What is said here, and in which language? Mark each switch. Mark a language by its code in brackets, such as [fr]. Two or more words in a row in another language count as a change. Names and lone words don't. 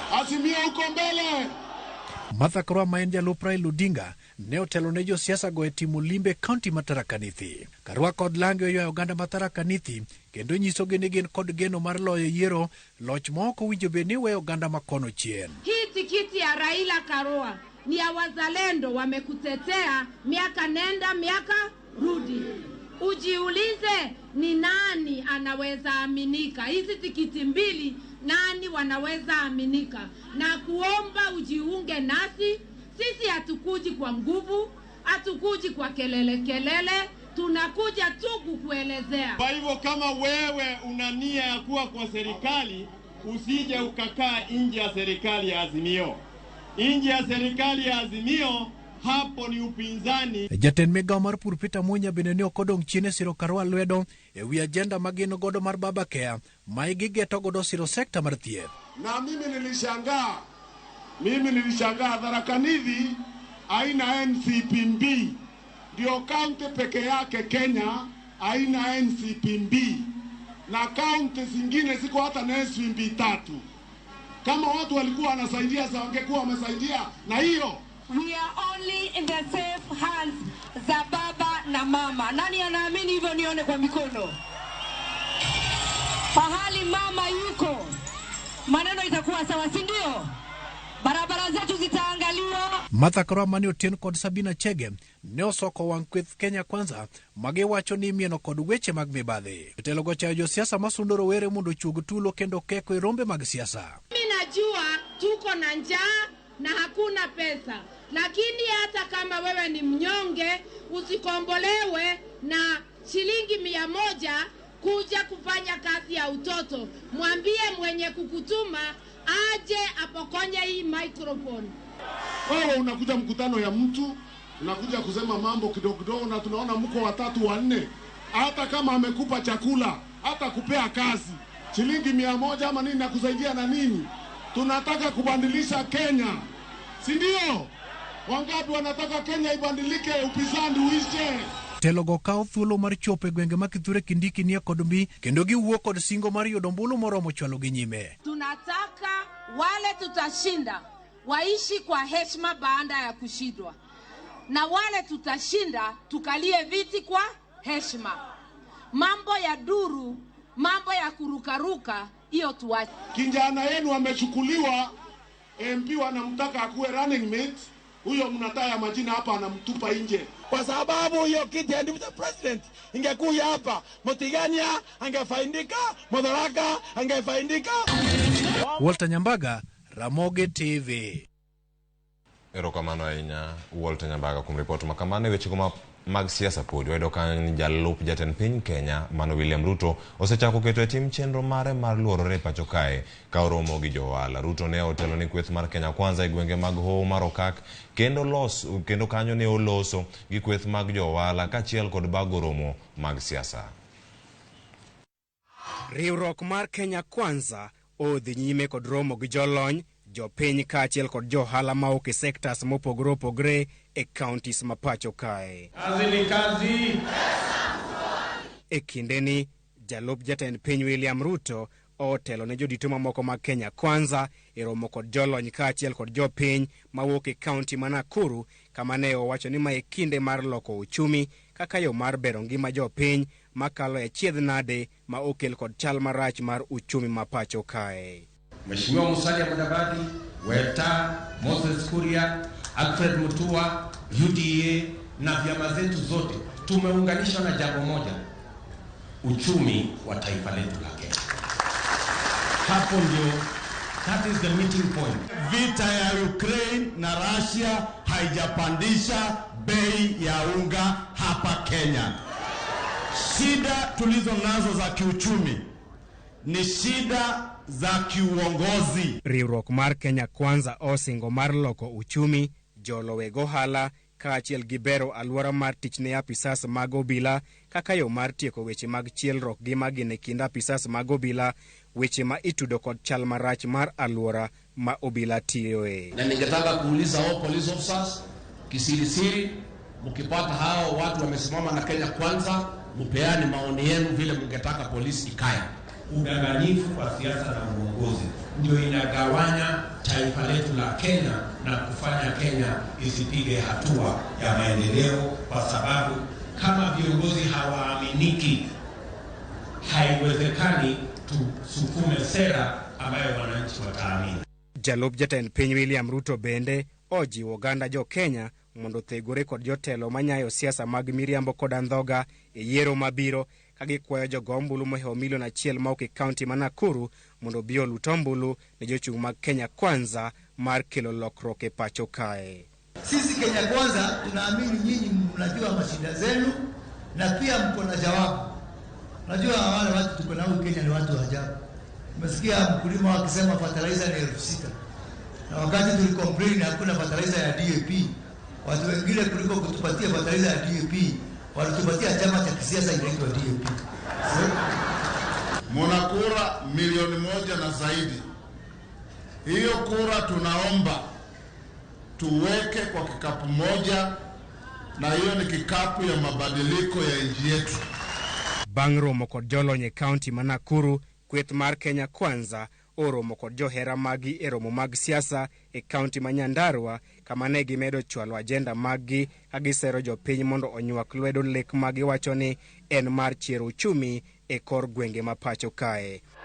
[sw] Azimio uko mbele. [luo] Martha Karua ma en jalup Raila Odinga ne otelo ne josiasa go e timo limbe kaunti ma Tharaka Nithi. Karua kod Lange oywayo oganda ma Tharaka Nithi kendo nyiso ni gin kod geno mar loyo yiero, loch ma ok owinjo bed ni weyo oganda ma kono chien. [sw] Hii tikiti ya Raila Karua ni ya wazalendo, wamekutetea miaka nenda miaka rudi. Ujiulize ni nani anaweza aminika. Hizi tikiti mbili nani wanaweza aminika? Na kuomba ujiunge nasi. Sisi hatukuji kwa nguvu, hatukuji kwa kelele, tunakuja tu kukuelezea. Kwa hivyo kama wewe una nia ya kuwa kwa serikali, usije ukakaa nje ya serikali ya Azimio. Nje ya serikali ya Azimio hapo ni upinzani. [luo] Jatend migao mar pur Peter Munya bende ne okodong' chien siro Karua lwedo e wi ajenda mageno godo mar Baba Care ma igeto godo siro sekta mar thieth. [sw] Na mimi nilishangaa Tharaka Nithi haina NCPB, ndio kaunti peke yake Kenya haina NCPB, na kaunti zingine ziko hata na NCPB 3. Kama watu walikuwa wanasaidia sasa wangekuwa wamesaidia na hiyo. [en] We are only in the safe hands [sw] za baba na mama. Nani anaamini hivyo nione kwa mikono? Pahali mama yuko, maneno itakuwa sawa, si ndio? Barabara zetu zitaangaliwa. [luo] Martha Karua mani Otieno kod Sabina Chege ne osoko wang' kweth Kenya Kwanza magiwacho ni mieno kod weche mag mibadhi. Jotelo go chayo josiasa masundo rowere mondo ochug tulo kendo keko e rombe mag siasa. [sw] Mimi najua tuko na njaa na hakuna pesa, lakini hata kama wewe ni mnyonge usikombolewe na shilingi 100 kuja kufanya kazi ya utoto. Mwambie mwenye kukutuma aje apokonye hii microphone. Wewe unakuja mkutano ya mtu, unakuja kusema mambo kidogo na tunaona mko 3 4. Hata kama amekupa chakula, hata kupea kazi, shilingi 100 ama nini na kusaidia na nini? Tunataka kubadilisha Kenya, si ndio? Wangapi wanataka Kenya ibadilike, upinzani uishe? [luo] Telo go kao thuolo mar chope gwenge ma Kithure Kindiki nie kod mbi kendo giwuok kod singo mar yudo ombulu moromo chwalo gi nyime. [sw] Tunataka wale tutashinda waishi kwa heshima baada ya kushindwa, na wale tutashinda tukalie viti kwa heshima. Mambo ya duru, mambo ya kurukaruka, hiyo tuache. Kijana yenu amechukuliwa, MP wanamtaka akuwe [en] running mate, [sw] huyo mnataya majina hapa anamtupa nje. Kwa sababu hiyo kiti ya [en] deputy president [sw] ingekuja hapa, Mutigania angefaidika, Mudharaka angefaidika. Walter Nyambaga, Ramogi TV. [luo] Erokamano ahinya Walter Nyambaga kuom report makamano. Weche mag siasa pod wayudo ka jalup jatend piny Kenya mano William Ruto osechako keto e tim chenro mare mar luorore pacho kae ka oromo gi johala. Ruto ne otelo ni kweth mar Kenya Kwanza e gwenge mag Hoho mar Okak kendo kanyo ne oloso gi kweth mag johala kachiel kod bago romo mag siasa. Riwruok mar Kenya Kwanza odhi nyime kod romo gi jolony, jopiny kachiel kod johala maok e sectors mopogore opogore e counties mapacho kae. Kazi ni kazi. E kindeni, jalup jatend piny William Ruto otelo ne jodito mamoko mag Kenya Kwanza e romo kod jolony kaachiel kod jopiny mawuok e kaunti ma Nakuru, kama ne owacho ni ma e kinde mar loko uchumi kaka yo mar bero ngima jopiny makalo e chiedh nade ma okel kod chal marach mar uchumi ma pacho kae. [sw] Mheshimiwa Musalia Mudavadi, Weta, Moses Kuria, Alfred Mutua, UDA na vyama zetu zote tumeunganishwa na jambo moja, uchumi wa taifa letu la Kenya. Hapo ndio, [en] that is the meeting point. [sw] Vita ya Ukraine na Russia haijapandisha bei ya unga hapa Kenya. Shida tulizo nazo za kiuchumi ni shida za kiuongozi. [luo] Riwruok mar Kenya Kwanza osingo mar loko uchumi, jolowe gohala kaachiel gi bero alwora mar tich ne apisas mag obila kaka yo mar tieko weche mag chielruok gi magine kind apisas mag obila, weche ma itudo kod chal marach mar alwora ma obila tiyoe. [sw] Na ningetaka kuuliza hao [en] police officers [sw] kisirisiri, mkipata hao watu wamesimama na Kenya Kwanza, mpeane maoni yenu vile mngetaka polisi ikae. Udanganyifu wa siasa na uongozi ndio inagawanya taifa letu la Kenya na kufanya Kenya isipige hatua ya maendeleo, kwa sababu kama viongozi hawaaminiki, haiwezekani tusukume sera ambayo wananchi wataamini. [luo] Jalup Jatend Piny William Ruto bende ojiwo oganda jo Kenya mondo thegore kod jotelo manyayo siasa mag miriambo kod andhoga e yiero mabiro, kagikwayo jogo ombulu mohewo milion 1 ma e kaunti ma Nakuru mondo bi olut ombulu ne jochung' mag Kenya Kwanza mar kelo lokruok e pacho kae. [sw] Sisi Kenya Kwanza tunaamini nyinyi mnajua mashida zenu na pia mko na jawabu. Najua wale watu tuko nao Kenya ni watu wa ajabu. Umesikia mkulima wakisema fertilizer ni 6,000. Na wakati tulicomplain hakuna fertilizer ya DAP, watu wengine kuliko kutupatia fertilizer ya DAP walitupatia chama cha kisiasa inaitwa DAP. Muna kura milioni 1 na zaidi. Hiyo kura tunaomba tuweke kwa kikapu moja, na hiyo ni kikapu ya mabadiliko ya nchi yetu. [luo] Bang' romo kod jolony e kaunti ma Nakuru, kweth mar Kenya Kwanza oromo kod johera magi e romo mag siasa e kaunti ma Nyandarua, kama ne gimedo chwalo ajenda magi kagisero jopiny mondo onywak lwedo lek magi wacho ni en mar chiero uchumi e kor gwenge ma pacho kae.